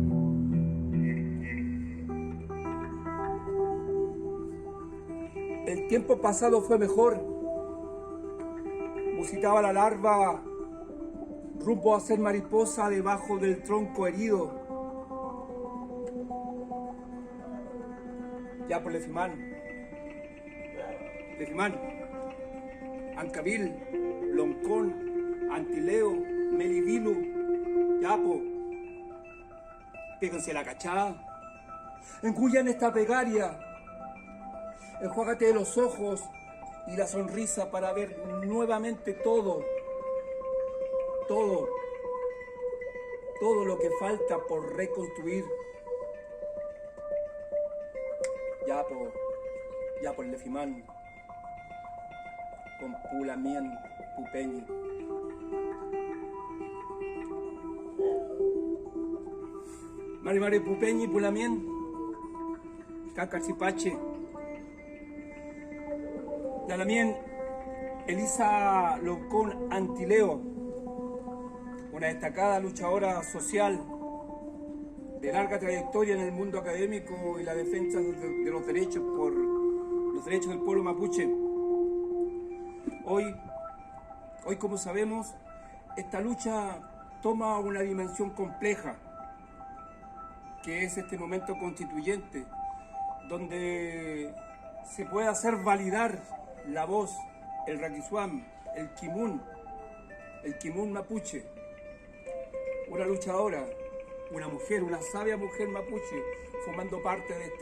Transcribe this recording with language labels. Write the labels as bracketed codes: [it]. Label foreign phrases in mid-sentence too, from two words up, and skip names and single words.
[es] El tiempo pasado fue mejor. Musitaba la larva rumbo a ser mariposa debajo del tronco herido. Ya por Lefimán, Ancavil, Loncón, Antileo, Melivilu, Yapo. Péguense la cachada. Engullan esta pegaria. Enjuágate de los ojos y la sonrisa para ver nuevamente todo lo que falta por reconstruir. Ya por Lefimán, con Pulamien, Pupeñi. Mari Pupeñi, Pulamien, Cacachipache. Dalamien, Elisa Loncón Antileo, una destacada luchadora social de larga trayectoria en el mundo académico y la defensa de los derechos por los derechos del pueblo mapuche. Hoy, como sabemos, esta lucha toma una dimensión compleja, que es este momento constituyente, donde se puede hacer validar la voz, el raquisuam, el kimun mapuche, una luchadora, una mujer, una sabia mujer mapuche, formando parte